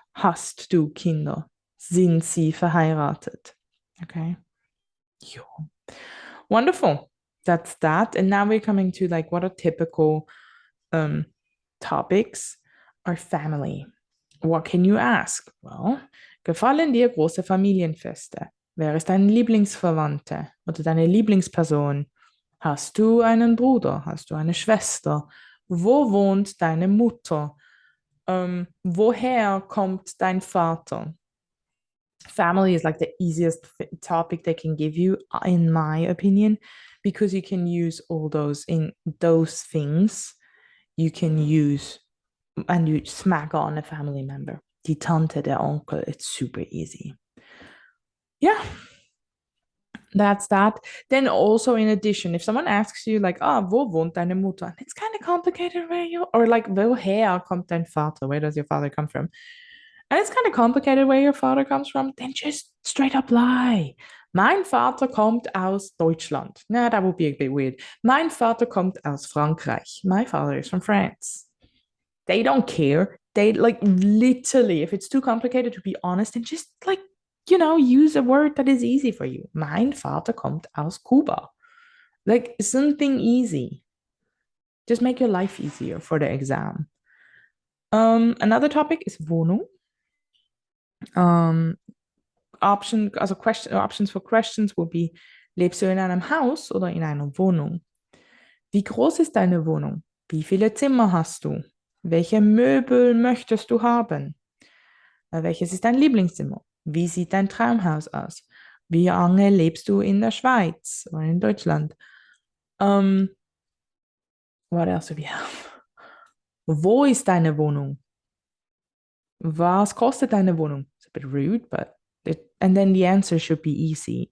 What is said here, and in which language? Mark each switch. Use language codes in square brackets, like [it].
[de] Hast du Kinder? Sind sie verheiratet? Okay. Jo. [en] Wonderful. That's that. And now we're coming to like what are typical topics are family. What can you ask? Well, [de] Gefallen dir große Familienfeste? Wer ist dein Lieblingsverwandte oder deine Lieblingsperson? Hast du einen Bruder? Hast du eine Schwester? Wo wohnt deine Mutter? Woher kommt dein Vater? [en] Family is like the easiest topic they can give you, in my opinion, because you can use all those in those things. You can use and you smack on a family member. [de] Die Tante, der Onkel, [en] it's super easy. Yeah, that's that. Then also in addition, if someone asks you like, [de] wo wohnt deine Mutter? [en] It's kind of complicated where you, or like, [de] woher kommt dein Vater? [en] Where does your father come from? And it's kind of complicated where your father comes from. Then just straight up lie. [de] Mein Vater kommt aus Deutschland. [en] No, that would be a bit weird. [de] Mein Vater kommt aus Frankreich. [en] My father is from France. They don't care. They like literally, if it's too complicated to be honest, and just like, use a word that is easy for you. [de] Mein Vater kommt aus Kuba. [en] Like something easy. Just make your life easier for the exam. Another topic is Wohnung. Options for questions will be, [de] lebst du in einem Haus oder in einer Wohnung? Wie groß ist deine Wohnung? Wie viele Zimmer hast du? Welche Möbel möchtest du haben? Welches ist dein Lieblingszimmer? Wie sieht dein Traumhaus aus? Wie lange lebst du in der Schweiz oder in Deutschland? [en] What else do we have? [de] Wo ist deine Wohnung? Was kostet deine Wohnung? [en] It's a bit rude, but and then the answer should be easy.